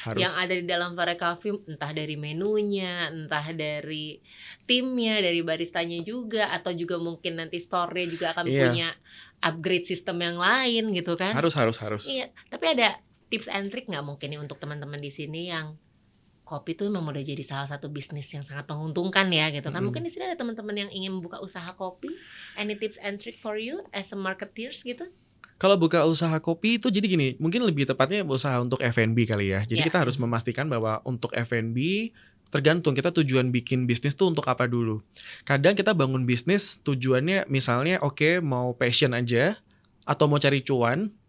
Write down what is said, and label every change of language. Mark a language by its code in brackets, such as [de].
[id] Yang ada di dalam Forex Coffee, entah dari menunya, entah dari timnya, dari baristanya juga, atau juga mungkin nanti store-nya juga akan punya upgrade sistem yang lain gitu kan. Harus. Iya, tapi ada tips and trick nggak mungkin nih untuk teman-teman di sini yang kopi tuh memang udah jadi salah satu bisnis yang sangat menguntungkan ya gitu kan. Mungkin di sini ada teman-teman yang ingin membuka usaha kopi. [en] Any tips and trick for you as a marketeers [id] gitu? Kalau buka usaha kopi itu jadi gini, mungkin lebih tepatnya usaha untuk F&B kali ya. Jadi kita harus memastikan bahwa untuk F&B tergantung kita tujuan bikin bisnis tuh untuk apa dulu. Kadang kita bangun bisnis tujuannya misalnya mau passion aja atau mau cari cuan.